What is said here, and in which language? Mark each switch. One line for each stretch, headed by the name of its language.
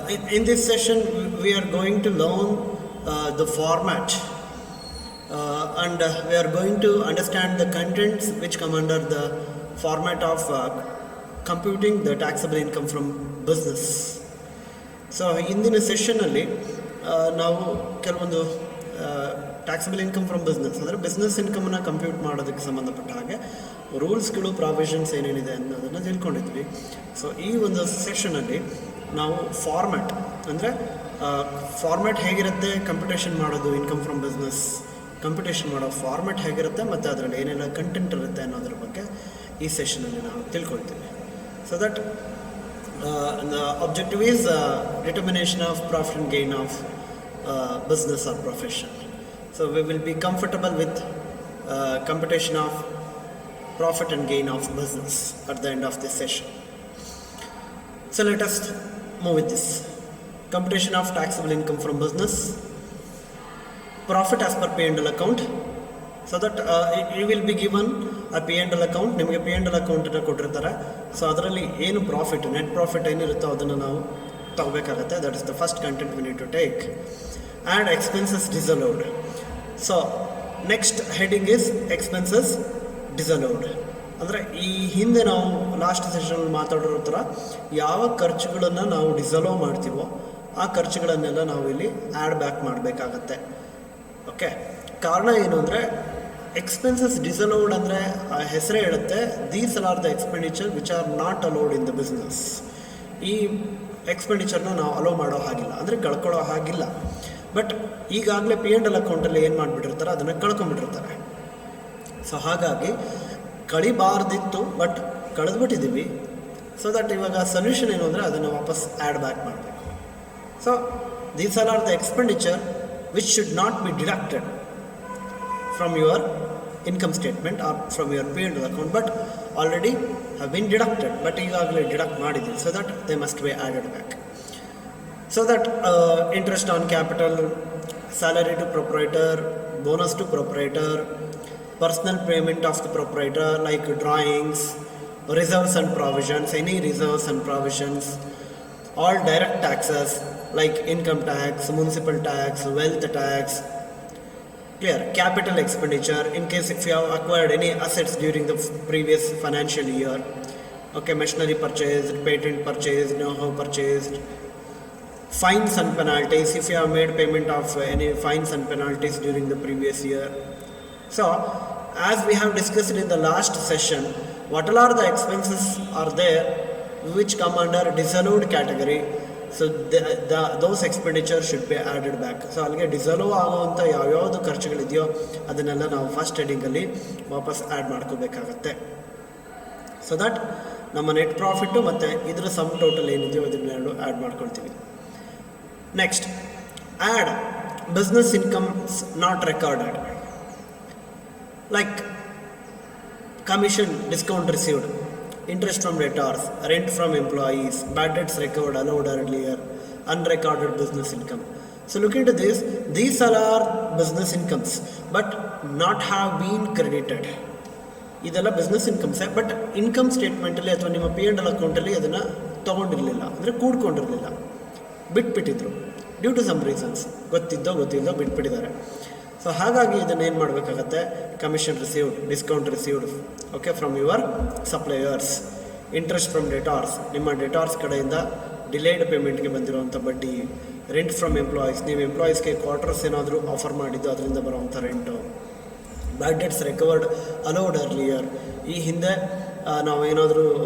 English: In this session, we are going to learn the format and we are going to understand the contents which come under the format of computing the taxable income from business.
Kannada: So ಇಂದಿನ ಸೆಷನ್ನಲ್ಲಿ ನಾವು ಕೆಲವೊಂದು
English: taxable income from business
Kannada: ಅಂದರೆ business ಇನ್ಕಮನ್ನು compute ಮಾಡೋದಕ್ಕೆ ಸಂಬಂಧಪಟ್ಟ ಹಾಗೆ ರೂಲ್ಸ್ಗಳು provisions ಏನೇನಿದೆ ಅನ್ನೋದನ್ನು ತಿಳ್ಕೊಂಡಿದ್ವಿ. So ಈ ಒಂದು ಸೆಷನಲ್ಲಿ ನಾವು ಫಾರ್ಮ್ಯಾಟ್ ಅಂದರೆ ಫಾರ್ಮ್ಯಾಟ್ ಹೇಗಿರುತ್ತೆ, ಕಂಪ್ಯೂಟೇಷನ್ ಮಾಡೋದು
English: income from business
Kannada: ಕಂಪ್ಯೂಟೇಷನ್ ಮಾಡೋ ಫಾರ್ಮ್ಯಾಟ್ ಹೇಗಿರುತ್ತೆ ಮತ್ತು ಅದರಲ್ಲಿ ಏನೆಲ್ಲ ಕಂಟೆಂಟ್ ಇರುತ್ತೆ ಅನ್ನೋದ್ರ ಬಗ್ಗೆ ಈ ಸೆಷನಲ್ಲಿ ನಾವು ತಿಳ್ಕೊಳ್ತೀವಿ.
English: So that the objective is determination of profit and gain of business or profession. So we will be comfortable with computation of profit and gain of business at the end of this session. So let us move with this. Computation of taxable income from business, profit as per P&L account. So that you will be given a P&L account.
Kannada: ನಿಮಗೆ P&L ಅಕೌಂಟನ್ನು ಕೊಟ್ಟಿರ್ತಾರೆ. So ಅದರಲ್ಲಿ ಏನು profit, net profit ಏನಿರುತ್ತೋ ಅದನ್ನು ನಾವು ತಗೋಬೇಕಾಗತ್ತೆ.
English: That is the first content we need to take. And expenses disallowed. So next heading is expenses disallowed.
Kannada: ಅಂದರೆ ಈ ಹಿಂದೆ ನಾವು ಲಾಸ್ಟ್ ಸೆಷನಲ್ಲಿ ಮಾತಾಡಿರೋ ಥರ ಯಾವ ಖರ್ಚುಗಳನ್ನು ನಾವು ಡಿಸಲೋ ಮಾಡ್ತೀವೋ ಆ ಖರ್ಚುಗಳನ್ನೆಲ್ಲ ನಾವು ಇಲ್ಲಿ ಆ್ಯಡ್ ಬ್ಯಾಕ್ ಮಾಡಬೇಕಾಗತ್ತೆ. ಓಕೆ, ಕಾರಣ ಏನು ಅಂದರೆ
English: expenses disallowed
Kannada: ಅಂದರೆ ಹೆಸರೇ ಹೇಳುತ್ತೆ,
English: These are the expenditure which are not allowed in the business.
Kannada: ಈ ಎಕ್ಸ್ಪೆಂಡಿಚರ್ನ ನಾವು ಅಲೋ ಮಾಡೋ ಹಾಗಿಲ್ಲ, ಅಂದರೆ ಕಳ್ಕೊಳ್ಳೋ ಹಾಗಿಲ್ಲ. ಬಟ್ ಈಗಾಗಲೇ P&L ಅಕೌಂಟಲ್ಲಿ ಏನು ಮಾಡಿಬಿಟ್ಟಿರ್ತಾರೆ, ಅದನ್ನು ಕಳ್ಕೊಂಬಿಟ್ಟಿರ್ತಾರೆ. ಸೊ ಹಾಗಾಗಿ ಕಳಿಬಾರ್ದಿತ್ತು, ಬಟ್ ಕಳೆದ್ಬಿಟ್ಟಿದ್ದೀವಿ. ಸೊ ದಟ್ ಇವಾಗ ಸೊಲ್ಯೂಷನ್ ಏನು ಅಂದರೆ ಅದನ್ನು ವಾಪಸ್ ಆ್ಯಡ್ ಬ್ಯಾಕ್ ಮಾಡಬೇಕು.
English: so these are the expenditure which should not be deducted from your income statement or from your P&L account, but already have been deducted, but
Kannada: ಈಗಾಗಲೇ deduct ಮಾಡಿದ್ದೀವಿ.
English: So that they must be added back. So that interest on capital, salary to proprietor, bonus to proprietor, personal payment of the proprietor like drawings, reserves and provisions, any reserves and provisions, all direct taxes like income tax, municipal tax, wealth tax. Clear. Capital expenditure in case if you have acquired any assets during the previous financial year. Okay, machinery purchased, patent purchased, know-how purchased. Fines and penalties if you have made payment of any fines and penalties during the previous year. So as we have discussed in the last session, what all are the expenses are there which come under disallowed category. So those expenditure should be added back.
Kannada: So ಅಲ್ಲಿಗೆ ಡಿಸಲೋ ಆಗುವಂಥ ಯಾವ್ಯಾವುದು ಖರ್ಚುಗಳಿದೆಯೋ ಅದನ್ನೆಲ್ಲ ನಾವು first ಹೆಡಿಂಗಲ್ಲಿ ವಾಪಸ್ add ಮಾಡ್ಕೋಬೇಕಾಗತ್ತೆ. So that ನಮ್ಮ net profit ಮತ್ತು ಇದರ ಸಮ್ ಟೋಟಲ್ ಏನಿದೆಯೋ ಅದನ್ನೆರಡು ಆ್ಯಡ್ ಮಾಡ್ಕೊಳ್ತೀವಿ.
English: Next, add business incomes not recorded like commission discount received, interest from debtors, rent from employees, bad debts recovered allowed earlier, unrecorded business income. So look into this, these are our business incomes but not have been credited.
Kannada: ಇದೆಲ್ಲ business ಇನ್ಕಮ್ಸೇ, but income ಸ್ಟೇಟ್ಮೆಂಟಲ್ಲಿ ಅಥವಾ ನಿಮ್ಮ P&L ಅಕೌಂಟಲ್ಲಿ ಅದನ್ನು ತೊಗೊಂಡಿರಲಿಲ್ಲ, ಅಂದರೆ ಕೂಡ್ಕೊಂಡಿರಲಿಲ್ಲ, ಬಿಟ್ಬಿಟ್ಟಿದ್ರು
English: due to some reasons,
Kannada: ಗೊತ್ತಿಲ್ಲದೋ ಬಿಟ್ಬಿಟ್ಟಿದ್ದಾರೆ. So ಹಾಗಾಗಿ ಇದನ್ನು ಏನು ಮಾಡಬೇಕಾಗತ್ತೆ,
English: commission received, discount received,
Kannada: okay,
English: from your suppliers, interest from debtors,
Kannada: ನಿಮ್ಮ ಡೆಟಾರ್ಸ್ ಕಡೆಯಿಂದ ಡಿಲೇಡ್ ಪೇಮೆಂಟ್ಗೆ ಬಂದಿರುವಂಥ ಬಡ್ಡಿ,
English: rent from employees,
Kannada: ನೀವು ಎಂಪ್ಲಾಯೀಸ್ಗೆ ಕ್ವಾರ್ಟರ್ಸ್ ಏನಾದರೂ ಆಫರ್ ಮಾಡಿದ್ದು ಅದರಿಂದ ಬರುವಂಥ ರೆಂಟು,
English: bad debts recovered allowed earlier,
Kannada: ಈ ಹಿಂದೆ ನಾವೇನಾದರೂ